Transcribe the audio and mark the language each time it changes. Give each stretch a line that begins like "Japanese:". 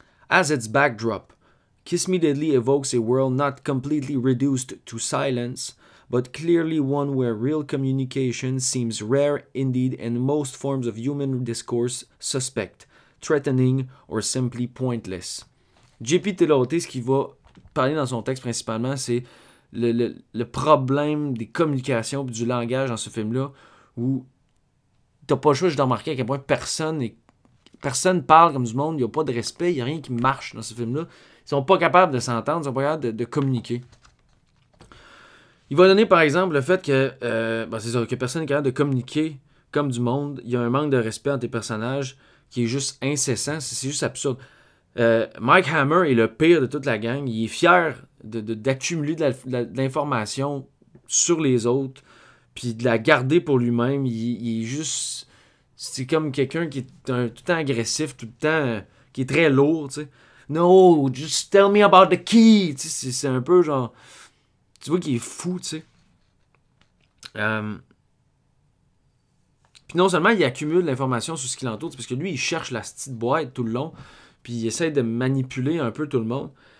English: As its backdrop, Kiss Me Deadly evokes a world not completely reduced to silence, but clearly one where real communication seems rare indeed and most forms of human discourse suspect, threatening, or simply pointless.
French: J.P. Telote, ce qu'il va parler dans son texte principalement, c'est le problème des communications et du langage dans ce film-là, où t'as pas le choix de remarquer à quel point personne parle comme du monde, il n'y a pas de respect, il n'y a rien qui marche dans ce film-là. Ils sont pas capables de s'entendre, ils sont pas capables de communiquer. Il va donner par exemple le fait que c'est ça, que personne n'est capable de communiquer comme du monde. Il y a un manque de respect entre les personnages qui est juste incessant, c'est juste absurde. Mike Hammer est le pire de toute la gang. Il est fier d'accumuler de l'information sur les autres, puis de la garder pour lui-même. Il est juste... C'est comme quelqu'un qui est tout le temps agressif, tout le temps... qui est très lourd, tu sais.
English: No, just tell me about the key.
French: Tu sais, c'est un peu genre... Tu vois qu'il est fou, tu sais. Puis non seulement il accumule l'information sur ce qui l'entoure, parce que lui, il cherche la petite boîte tout le long, puis il essaie de manipuler un peu tout le monde.